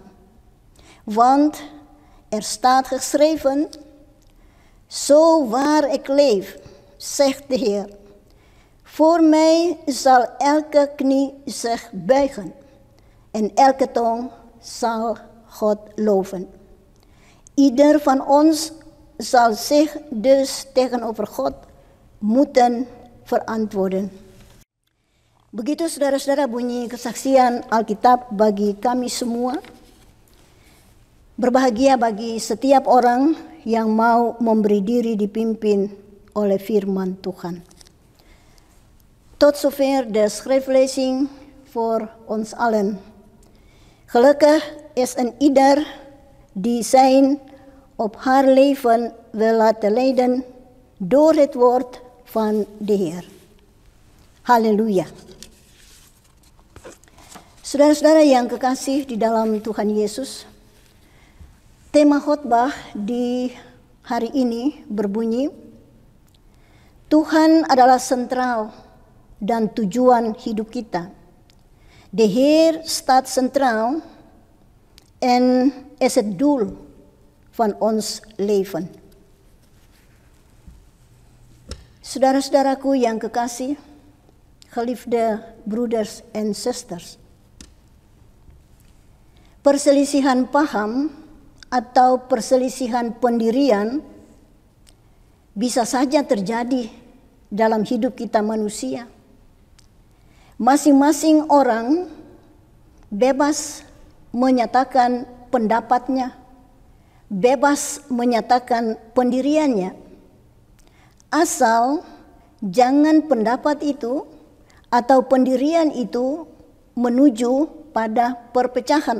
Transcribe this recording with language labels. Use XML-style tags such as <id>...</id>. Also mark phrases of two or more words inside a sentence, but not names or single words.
<nl>Want er staat geschreven, zo waar ik leef, zegt de Heer, voor mij zal elke knie zich buigen en elke tong zal God loven. Ieder van ons zal zich dus tegenover God moeten verantwoorden.</nl> <id>Begitu saudara-saudara bunyi kesaksian Alkitab bagi kami semua. Berbahagia bagi setiap orang yang mau memberi diri dipimpin oleh firman Tuhan.</id> <nl>Tot zover de schriftlezing voor ons allen. Gelukkig is een ieder die zijn op haar leven wil laten leiden door het woord van de Heer.</nl> <id>Haleluya. Saudara-saudara yang kekasih di dalam Tuhan Yesus, tema khotbah di hari ini berbunyi, Tuhan adalah sentral dan tujuan hidup kita.</id> <nl>De Heer staat centraal en is het doel van ons leven.</nl> <id>Saudara-saudaraku yang kekasih,</id> <nl>geliefde broeders en zusters.</nl> <id>Perselisihan paham atau perselisihan pendirian bisa saja terjadi dalam hidup kita manusia. Masing-masing orang bebas menyatakan pendapatnya, bebas menyatakan pendiriannya, asal jangan pendapat itu atau pendirian itu menuju pada perpecahan.</id>